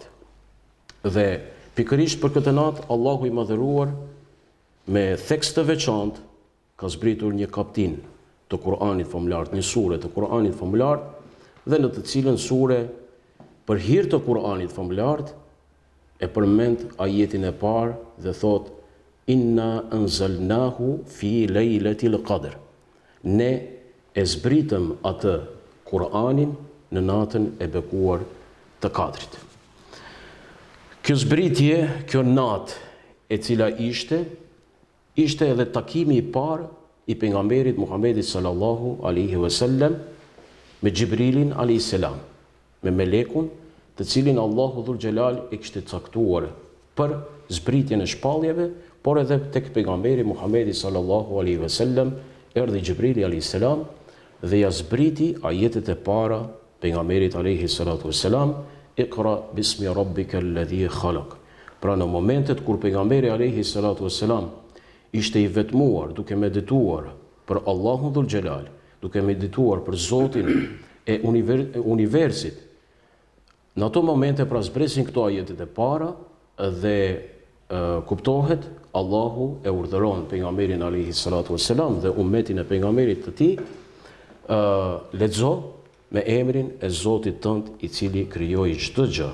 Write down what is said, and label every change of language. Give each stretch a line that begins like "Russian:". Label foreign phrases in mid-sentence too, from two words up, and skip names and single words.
Albanian: Dhe pikërisht për këtë natë, Allahu i madhëruar me theks të veçantë ka zbritur një kaptin të Kur'anit famulart, një sure të Kur'anit famulart, dhe në të cilën sure për hir të Kur'anit famulart e përmend ajetin e parë dhe thot
Arabic: إنا أنزلناه في ليلة القدر.
Albanian: Ne e zbritëm atë Kur'anin në natën e bekuar të Kadrit. Kjo zbritje, kjo natë e cila ishte edhe takimi i parë i pejgamberit Muhamedit
Arabic: صلى الله عليه وسلم
Albanian: me Gjibrilin a.s. me melekun të cilin Allahu
Arabic: ذو الجلال
Albanian: e kishte caktuar për zbritjen e shpalljeve, por edhe tek pejgamberi Muhamedi
Arabic: صلى الله عليه وسلم
Albanian: erdhi Gjibrili a.s. dhe ja zbriti ajetet e para pejgamberit
Arabic: عليه الصلاة والسلام, اقرأ باسم ربك الذي خلق.
Albanian: Pra në momentet kur pejgamberi
Arabic: عليه الصلاة والسلام
Albanian: ishte i vetmuar duke medituar për Allahun
Arabic: ذو الجلال,
Albanian: duke medituar për Zotin e universit, në ato momente pra zbresin këto ajetet e para dhe kuptohet Allahu e urdhëron pejgamberin
Arabic: عليه الصلاة والسلام
Albanian: dhe ummetin e pejgamberit të tij lexo me emrin e Zotit tënd i cili krijoi çdo gjë.